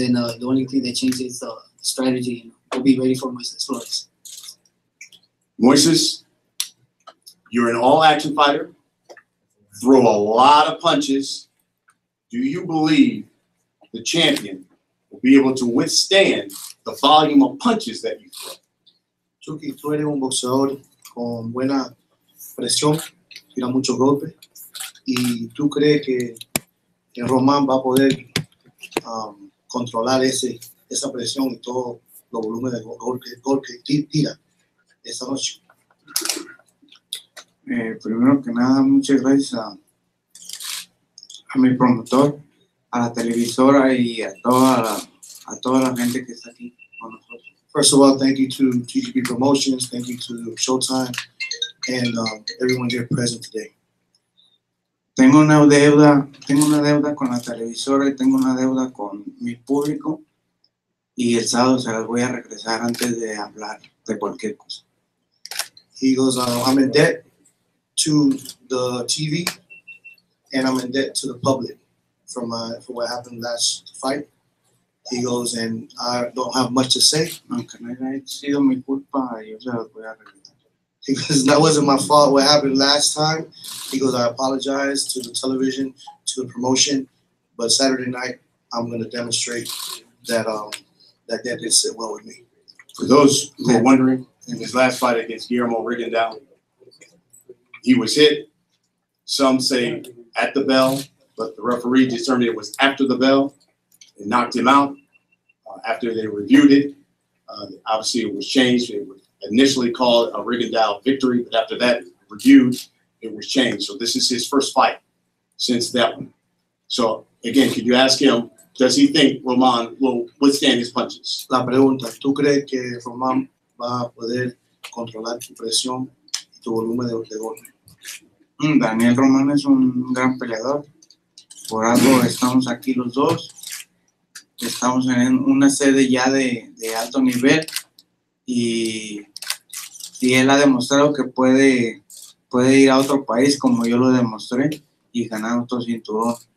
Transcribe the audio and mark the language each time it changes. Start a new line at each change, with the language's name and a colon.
English: And the only thing that changed is the strategy. We'll be ready for Moises Flores. Moises, you're an all-action fighter. Throw a lot of punches. Do you believe the champion will be able to withstand the volume of punches that you throw?
Spanish: Chucky, tú eres un boxeador con buena presión, tira muchos golpes, y tú crees que Román va a poder controlar esa presión y todo los volúmenes de golpes que tira esta noche. Primero que nada, muchas gracias a mi promotor, a la televisora y a toda la gente que está aquí con nosotros.
English: First of all, thank you to TGB Promotions, thank you to Showtime, and everyone here present today.
Spanish: Tengo una deuda con la televisora y tengo una deuda con mi público, y el sábado se las voy a regresar antes de hablar de cualquier cosa.
English: He goes, I'm in debt to the TV, and I'm in debt to the public for what happened last fight. He goes, and I don't have much to say.
Spanish: Aunque no haya sido mi culpa, yo se las voy a regresar.
English: He goes, that wasn't my fault what happened last time. He goes, I apologize to the television, to the promotion, but Saturday night, I'm going to demonstrate that that did sit well with me. For those who are wondering, in his last fight against Guillermo Rigondeaux, he was hit. Some say at the bell, but the referee determined it was after the bell and knocked him out. After they reviewed it, obviously it was changed. It was initially called a Rigondeaux victory, but after that reviewed, it was changed. So this is his first fight since that one. So again, could you ask him, does he think Roman will withstand his punches?
Spanish: La pregunta, ¿tú crees que Roman va a poder controlar tu presión y tu volumen de golpe? Daniel Roman es un gran peleador. Por algo estamos aquí los dos. estamos en una sede ya de alto nivel y él ha demostrado que puede ir a otro país como yo lo demostré y ganar otro cinturón.